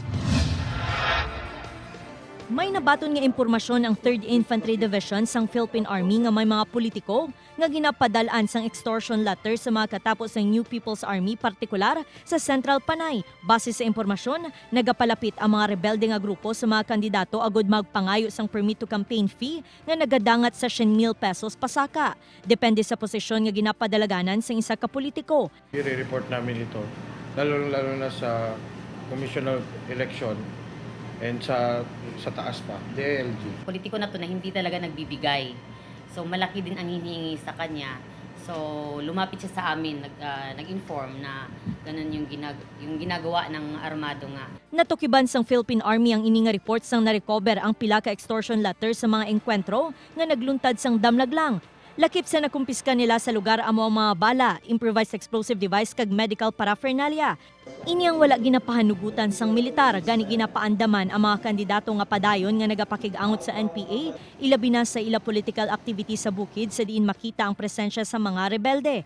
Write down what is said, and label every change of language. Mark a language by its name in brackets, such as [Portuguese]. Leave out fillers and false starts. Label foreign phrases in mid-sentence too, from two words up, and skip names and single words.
[Hiligaynon] May nabaton nga impormasyon ang 3rd Infantry Division sang Philippine Army nga may mga politiko nga ginapadalaan sang [English] extortion letter [Hiligaynon] sa mga katapos ng New People's Army, partikular sa Central Panay. Base sa impormasyon, nagapalapit ang mga rebelde nga grupo sa mga kandidato agod magpangayo sang [English] permit to campaign fee [Hiligaynon] nga nagadangat sa 100,000 pesos pasaka. Depende sa posisyon nga ginapadalaganan sa isa ka politiko. [Filipino] I-report namin ito, lalo na sa Commission of Election and sa taas pa, DILG. Politiko na to na hindi talaga nagbibigay. So malaki din ang hinihingi sa kanya. So lumapit siya sa amin, nag-inform na ganun yung ginagawa ng armado nga. [Hiligaynon] Natukiban sang Philippine Army ang ininga reports sang na-recover ang pila ka [English] extortion letter [Hiligaynon] sa mga engkwentro nga nagluntad sang damlaglang. Lakip sa nakumpiska nila sa lugar amo ang mga bala, [English] improvised explosive device [Hiligaynon] kag [English] medical paraphernalia. [Hiligaynon] Inyang wala ginapahanugutan sang militar, gani ginapaandaman ang mga kandidato nga padayon nga nagapakig-angot sa NPA, ilabi na sa ila [English] political activity [Hiligaynon] sa bukid sa diin makita ang presensya sa mga rebelde.